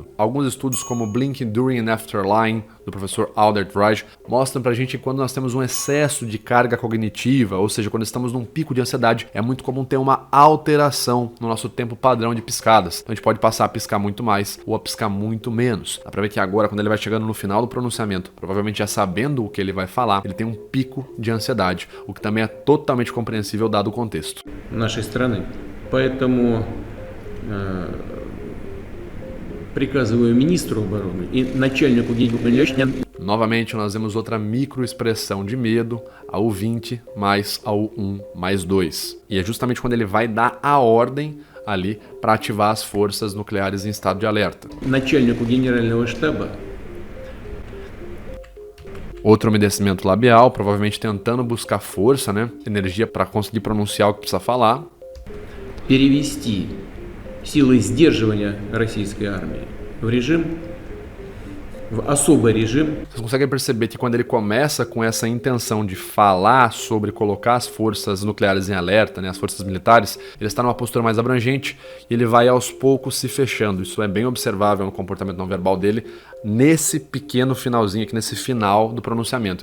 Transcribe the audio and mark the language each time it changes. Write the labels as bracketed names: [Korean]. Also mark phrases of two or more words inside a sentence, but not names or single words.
[Portuguese] Alguns estudos como Blinking During and After Lying, do professor Aldert Raj, mostram pra gente que quando nós temos um excesso de carga cognitiva, ou seja, quando estamos num pico de ansiedade, é muito comum ter uma alteração no nosso tempo padrão de piscadas. Então a gente pode passar a piscar muito mais ou a piscar muito menos. Dá pra ver que agora, quando ele vai chegando no final do pronunciamento, provavelmente já sabendo o que ele vai falar, ele tem um pico de ansiedade, o que também é totalmente compreensível dado o contexto. [Russian] Нашей страны. Поэтому приказываю министру обороны и начальнику генерального. [Portuguese] Novamente, nós vemos outra microexpressão de medo, a U20 mais a U1 mais 2. E é justamente quando ele vai dar a ordem ali para ativar as forças nucleares em estado de alerta. [Russian] Начальнику генерального штаба. [Portuguese] Outro umedecimento labial, provavelmente tentando buscar força, né? Energia para conseguir pronunciar o que precisa falar. [Russian] Перевести силы сдерживания российской армии в режим, в особый режим. [Portuguese] Vocês conseguem perceber que quando ele começa com essa intenção de falar sobre colocar as forças nucleares em alerta, né, as forças militares, ele está numa postura mais abrangente e ele vai aos poucos se fechando. Isso é bem observável no comportamento não verbal dele, nesse pequeno finalzinho aqui, nesse final do pronunciamento.